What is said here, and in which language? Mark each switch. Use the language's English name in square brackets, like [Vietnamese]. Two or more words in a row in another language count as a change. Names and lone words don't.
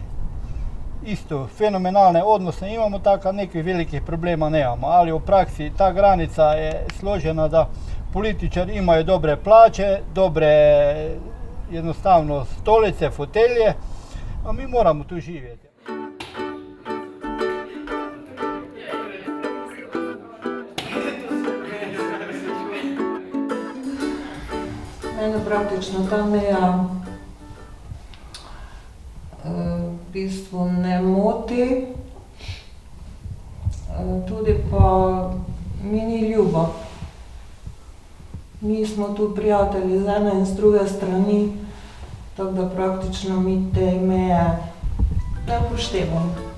[Croatian] Isto fenomenalne odnose imamo, tako nekih velikih problema nemamo, ali u praksi ta granica je složena da političari imaju dobre plaće, dobre jednostavno stolice, fotelje, a mi moramo tu živjeti. [Slovenian] Mene praktično ta meja v bistvu ne moti, tudi pa mi ni ljubo. Mi smo tu prijatelji z ene in z druge strani, tako da praktično mi te meje ne upoštevamo.